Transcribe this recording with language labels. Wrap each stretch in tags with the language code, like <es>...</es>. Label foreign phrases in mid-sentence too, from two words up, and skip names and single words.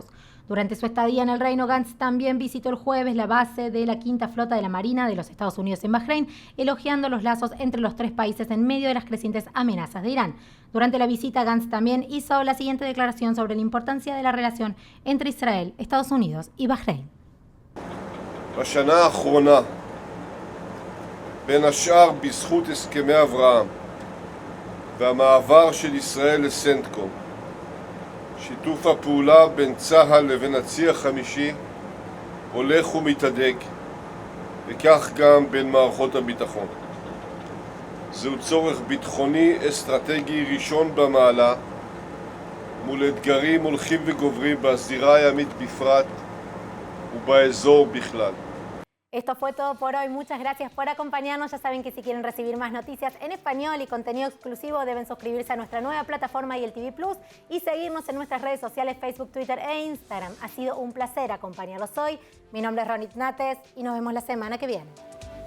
<es>Durante su estadía en el reino, Gantz también visitó el jueves la base de la Quinta Flota de la Marina de los Estados Unidos en Bahrein, elogiando los lazos entre los 3 países en medio de las crecientes amenazas de Irán. Durante la visita, Gantz también hizo la siguiente declaración sobre la importancia de la relación entre Israel, Estados Unidos y Bahrein.</es> <he>בשנה האחרונה, בין השאר בזכות הסכמי אברהם והמעבר של ישראל לסנטקום, שיתוף הפעולה בין צה"ל לבין הצי החמישי הולך ומתהדק, וכך גם בין מערכות הביטחון. זהו צורך ביטחוני אסטרטגי ראשון במעלה, מול אתגרים הולכים וגוברים בזירה הימית בפרט ובאזור בכלל.</he> <es>Esto fue todo por hoy. Muchas gracias por acompañarnos. Ya saben que si quieren recibir más noticias en español y contenido exclusivo deben suscribirse a nuestra nueva plataforma YELTV Plus y seguirnos en nuestras redes sociales Facebook, Twitter e Instagram. Ha sido un placer acompañarlos hoy. Mi nombre es Ronit Nates y nos vemos la semana que viene.</es>